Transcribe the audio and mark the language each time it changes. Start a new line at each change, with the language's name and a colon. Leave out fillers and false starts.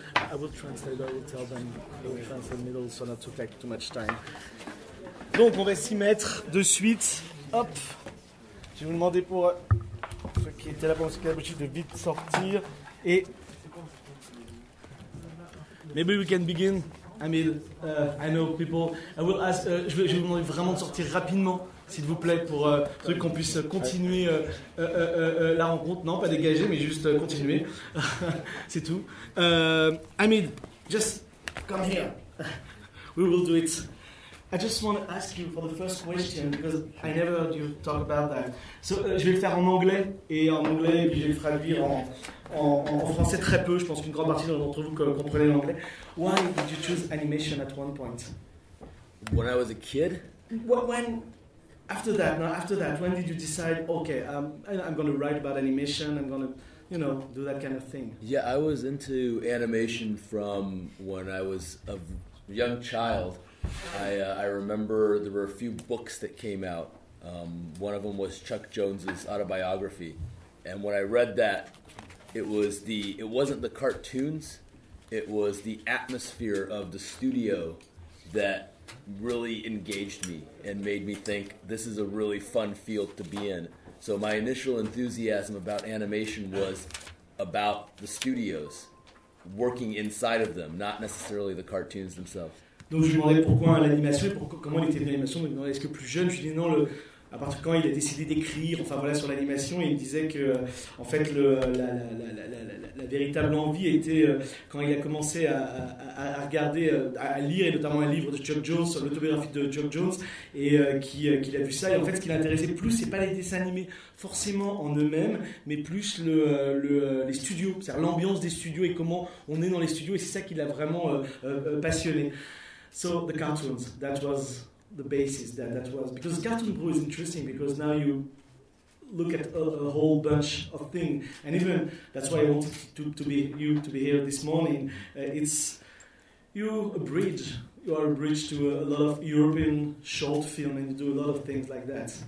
English: I will translate, I will tell them in French in the middle, so not to take too much time.
French: Donc, on va s'y mettre de suite. Hop. Je vais vous demander pour ceux qui étaient là pour ce qu'il y a de vite sortir. Et.
English: Maybe we can begin. I mean, I know people. I will ask.
French: Je vais vous demander vraiment de sortir rapidement, s'il vous plaît, pour truc qu'on puisse continuer la rencontre. Non, pas dégager, mais juste continuer. C'est tout.
English: Hamid, just come here. We will do it. I just want to ask you for the first question because I never heard you talk about that.
French: So, je vais le faire en anglais et en anglais, et puis je vais le traduire en français très peu. Je pense qu'une grande partie d'entre vous comprenez l'anglais.
English: Why did you choose animation at one point? When I was a kid. After that, when did you decide? Okay, I'm going to write about animation. I'm going to, you know, do that kind of thing. Yeah, I was into animation from when I was a young child. I remember there were a few books that came out. One of them was Chuck Jones's autobiography, and when I read that, it wasn't the cartoons, it was the atmosphere of the studio that really engaged me and made me think this is a really fun field to be in. So my initial enthusiasm about animation was about the studios, working inside of them, not necessarily the cartoons themselves.
French: Donc je lui demandais pourquoi l'animation, comment il était venu l'animation. Donc, est-ce que plus jeune, je lui dis non. À partir de quand il a décidé d'écrire, enfin voilà, sur l'animation, il me disait que en fait la véritable envie était quand il a commencé à regarder, à lire, et notamment un livre de Chuck Jones, l'autobiographie de Chuck Jones, et qu'il a vu ça. Et en fait, ce qui l'intéressait plus, c'est pas les dessins animés forcément en eux-mêmes, mais plus les studios, c'est-à-dire l'ambiance des studios et comment on est dans les studios. Et c'est ça qui l'a vraiment passionné.
English: So the cartoons, that was the basis, that was, because cartoon brew is interesting because now you look at a whole bunch of things, and even that's why I wanted to be here this morning. It's you are a bridge to a lot of European short film, and you do a lot of things like that.